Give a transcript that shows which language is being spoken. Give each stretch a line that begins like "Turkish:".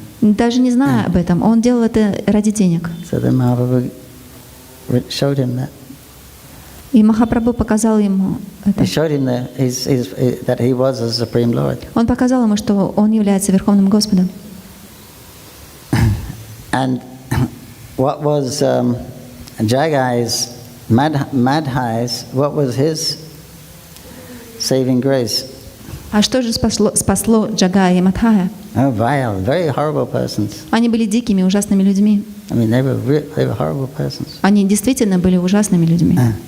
Russian: даже не зная об этом, он делал это ради денег.
English: So then Mahaprabhu showed him that.
Russian: И Махапрабху показал ему это.
English: He showed him that he was the Supreme Lord.
Russian: Он показал ему, что он является Верховным Господом.
English: And what was Jagai's Madhai's? What was his saving grace?
Russian: А что же спасло Джагая и Мадхая?
English: Oh, vile, very horrible persons.
Russian: Они были дикими, ужасными людьми.
English: I mean, they were horrible persons.
Russian: Они действительно были ужасными людьми.